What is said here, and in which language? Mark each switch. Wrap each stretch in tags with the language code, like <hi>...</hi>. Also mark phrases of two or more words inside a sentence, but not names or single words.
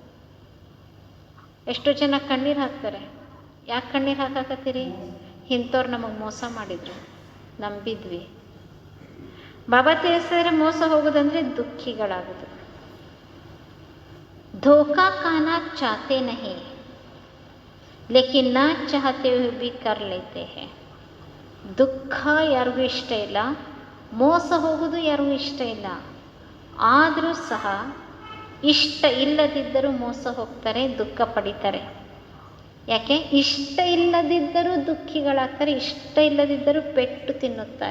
<kn>ಎಷ್ಟೋ ಜನ ಕಣ್ಣೀರು ಹಾಕ್ತಾರೆ. ಯಾಕೆ ಕಣ್ಣೀರು ಹಾಕಾಕತ್ತೀರಿ? ಇಂಥವ್ರು ನಮಗೆ ಮೋಸ ಮಾಡಿದ್ರು, ನಂಬಿದ್ವಿ. ಬಾಬಾ ತಿಳಿಸಿದ್ರೆ ಮೋಸ ಹೋಗೋದಂದ್ರೆ ದುಃಖಿಗಳಾಗೋದು.</kn> <hi>धोखा खाना चाहते नहीं लेकिन ना चाहते ಹುए भी कर लेते हैं.</hi> <kn>ದುಃಖ ಯಾರಿಗೂ ಇಷ್ಟ ಇಲ್ಲ, ಮೋಸ ಹೋಗೋದು ಯಾರಿಗೂ ಇಷ್ಟ ಇಲ್ಲ. ಆದರೂ ಸಹ ಇಷ್ಟ ಇಲ್ಲದಿದ್ದರೂ ಮೋಸ ಹೋಗ್ತಾರೆ, ದುಃಖ ಪಡಿತಾರೆ. ಯಾಕೆ? ಇಷ್ಟ ಇಲ್ಲದಿದ್ದರೂ ದುಃಖಿಗಳಾಗ್ತಾರೆ, ಇಷ್ಟ ಇಲ್ಲದಿದ್ದರೂ ಪೆಟ್ಟು ತಿನ್ನುತ್ತಾರೆ.</kn>